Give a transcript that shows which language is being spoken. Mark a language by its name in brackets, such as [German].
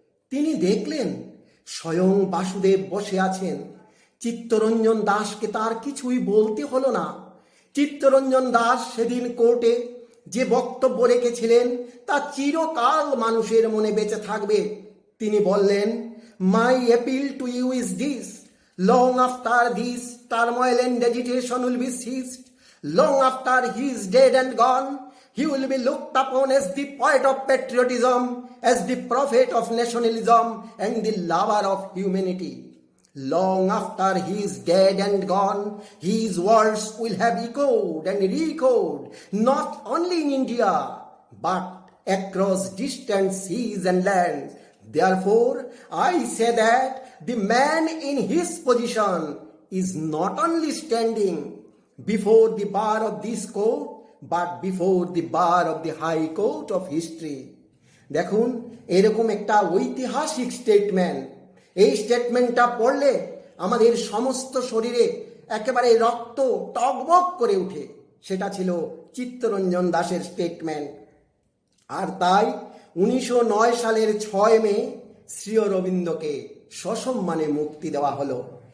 [Bangla] তিনি দেখলেন স্বয়ং বাসুদেব বসে আছেন। চিত্তরঞ্জন দাসকে তার কিছুই বলতে হলো না। চিত্তরঞ্জন দাস সেদিন কোর্টে যে বক্তব্য রেখেছিলেন তা চিরকাল মানুষের মনে বেঁচে থাকবে। তিনি বললেন, [English] My appeal to you is this: long after this turmoil and agitation will be ceased, long after he is dead and gone, he will be looked upon as the poet of patriotism, as the prophet of nationalism and the lover of humanity. Long after he is dead and gone, his words will have echoed and re-echoed, not only in India, but across distant seas and lands. Therefore, I say that the man in his position is not only standing before the bar of this court, but before the bar of the high court of history. [Bangla] দেখুন, এরকম একটা ঐতিহাসিক statement. এই স্টেটমেন্টটা পড়লে আমাদের সমস্ত শরীরে একেবারে রক্ত টগবগ করে উঠে। সেটা ছিল চিত্তরঞ্জন দাশের স্টেটমেন্ট। আর তাই 1909 সালের 6 মে শ্রী অরবিন্দকে সসম্মানে মুক্তি দেওয়া হলো।